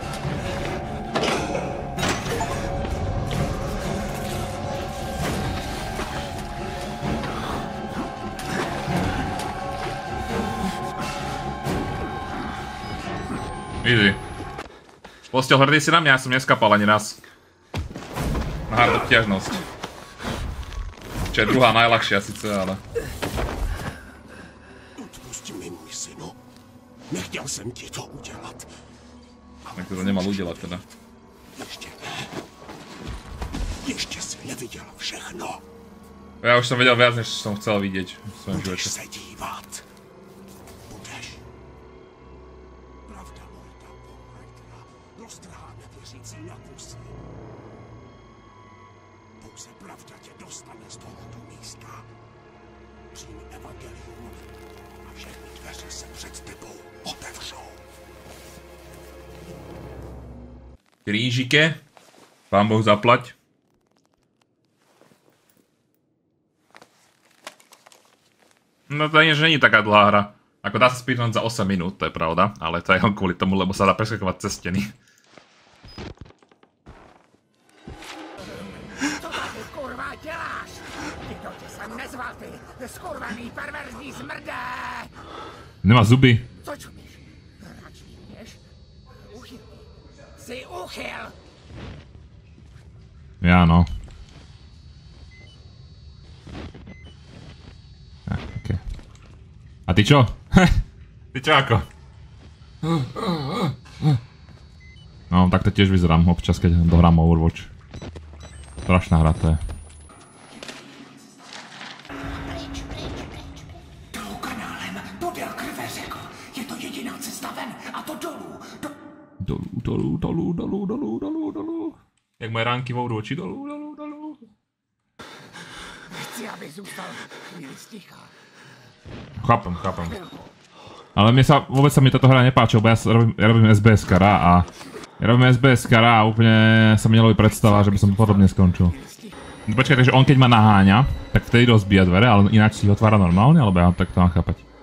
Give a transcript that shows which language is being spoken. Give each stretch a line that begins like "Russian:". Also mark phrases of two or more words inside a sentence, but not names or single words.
Slovak: Easy. Postel, hrdý si na mňa, ja som neskapal ani raz. Na hard obťažnosť. Čo je druhá najľahšia sice, ale...
Czech: Odpusti mi, můj synu. Nechtěl jsem ti to udělat.
Slovak: Tak to nemal udělat teda.
Czech: Ještě jsi neviděl všechno.
Slovak: Ja už som vedel viac, než som chcel vidieť v svojom živote.
Czech: Budeš se dívat. Budeš. Pravda Lorda Borlightera roztrhá nevěřící na kusy. Pouze pravda tě dostane z tohoto místa. Přijmi evangelium a všechny dveře se před tebou otevřou.
Slovak: Krížike. Pán Boh zaplať. No to nie, že není taká dlhá hra. Ako dá sa speedrun za 8 minút, to je pravda. Ale to je len kvôli tomu, lebo sa dá preskakovať cez steny.
Czech: Co tady kurva děláš? Ty to tě sem nezval, ty skurvený perverzní zmrdé! Nemá zuby. Co čumíš? Radši měš? Uchylný. Jsi uchyl!
Slovak: Ja no. Okay. A ty čo? Ty čo ako? No, tak to tiež vyzerám občas, keď dohrám Overwatch. Strašná hra to je.
Czech: Dolů kanálem, podél krve řekl. Je to jediná cesta ven, a to dolů. Dolů. Jak moje ránky v Overwatchi, dolů. Chci, aby zůstal chvíli sticha.
Slovak: Chápem. Ale vôbec sa mi táto hra nepáči, lebo ja robím SBS-kara a a úplne sa mi neloví predstava, že by som podobne skončil. No počkaj, takže on keď ma naháňa, tak vtedy rozbíja dvere, ale ináč si ich otvára normálne, alebo ja tak to mám chápať.